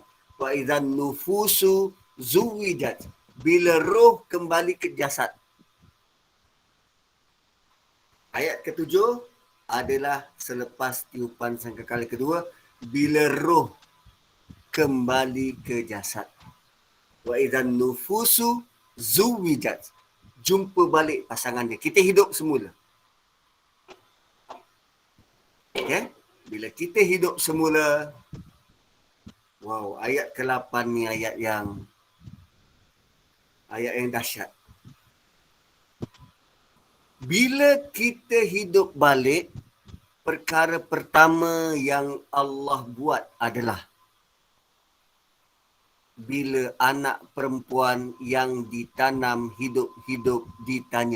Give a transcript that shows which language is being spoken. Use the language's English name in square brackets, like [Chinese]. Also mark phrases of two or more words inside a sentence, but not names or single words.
[Arabic] وإذا النفوس زوجت, [Malay] bila roh kembali ke jasad. Ayat ke-7 adalah selepas tiupan sangkakala kedua, bila roh kembali ke jasad. [Arabic] وإذا النفوس زوجت, [Malay] jumpa balik pasangannya. Kita hidup semula. Okay? Bila kita hidup semula, wow, ayat ke-8 ni ayat yang dahsyat. Bila kita hidup balik, perkara pertama yang Allah buat adalah bila anak perempuan yang ditanam hidup-hidup ditanya.